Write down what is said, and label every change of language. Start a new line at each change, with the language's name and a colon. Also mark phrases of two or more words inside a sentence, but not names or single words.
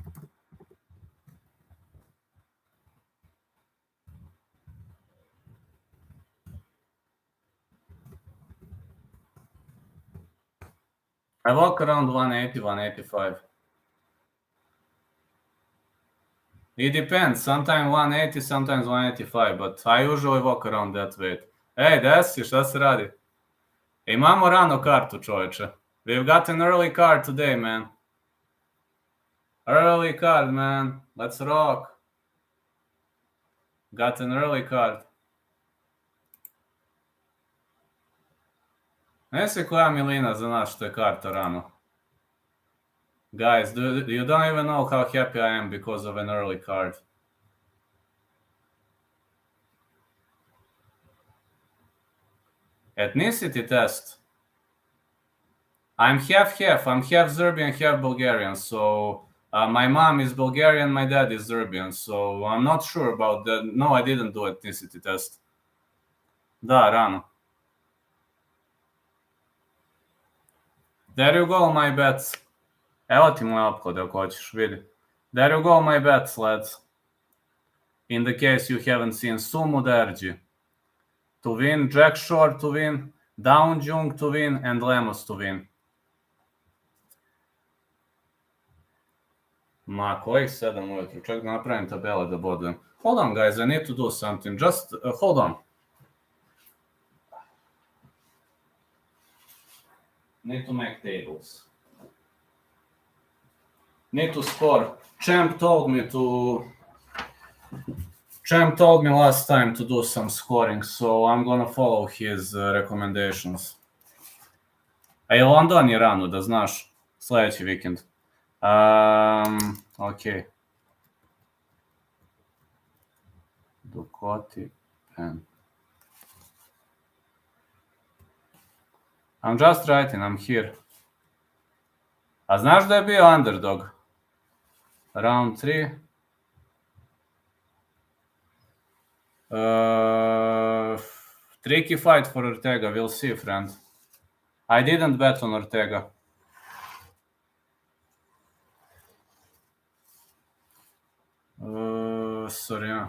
English: I walk around 180, 185. It depends. Sometimes 180, sometimes 185, but I usually walk around that weight.
Serbian: Ej, desi, šta se radi? Imamo rano kartu, čoveče.
English: We've got an early card today, man. Early card, man. Let's rock. Got an early card.
Serbian: Ne se koja milina za nas što je karta rano.
English: Guys, you don't even know how happy I am because of an early card. Ethnicity test. I'm half-half. I'm half Serbian, half Bulgarian. So my mom is Bulgarian, my dad is Serbian. So I'm not sure about that. No, I didn't do ethnicity test.
Serbian: Da, rano.
English: There you go, my bets.
Serbian: Evo ti moja opklada ako hoćeš, vidi.
English: There you go, my bets, lads. In the case you haven't seen, Sumudaerji to win, Jack Shore to win, Un Jung to win, and Lemos to win.
Serbian: Ma, kojih 7 ujutru? Ček da napravim tabele da bodujem.
English: Hold on, guys, I need to do something. Just hold on. Need to make tables. Need to score. Champ told me last time to do some scoring, so I'm gonna follow his recommendations.
Serbian: A i London je rano, da znaš, sljedeći vikend.
English: Okay. Ducote, Penne. I'm just writing, I'm here.
Serbian: A znaš da je bio underdog? Round 3.
English: Tricky fight for Ortega. We'll see, friend. I didn't bet on Ortega. Soriano.